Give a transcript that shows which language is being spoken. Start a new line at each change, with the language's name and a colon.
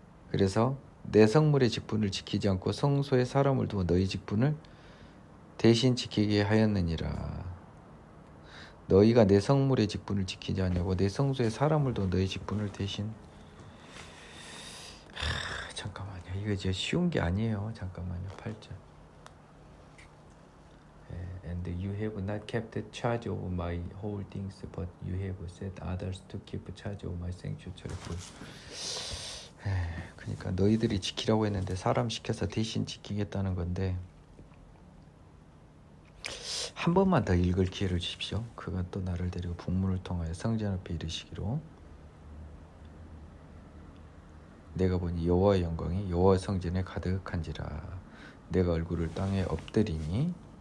Korean: 그래서 내 성물의 직분을 지키지 않고 성소의 사람을 두고 너희 직분을 대신 지키게 하였느니라. 너희가 내 성물의 직분을 지키지 않냐고 내 성소의 사람을 두고 너희 직분을 대신. 잠깐만요. 이거 이제 쉬운 게 아니에요. 잠깐만요. 8절.
English: And you have not kept charge of my holdings, but you have set others to keep charge of my sanctuary.
Korean: 그러니까 너희들이 지키라고 했는데 사람 시켜서 대신 지키겠다는 건데 한 번만 더 읽을 기회를 주십시오. 그가 또 나를 데리고 북문을 통하여 성전 앞에 이르시기로 내가 보니 여호와의 영광이 여호와 성전에 가득한지라 내가 얼굴을 땅에 엎드리니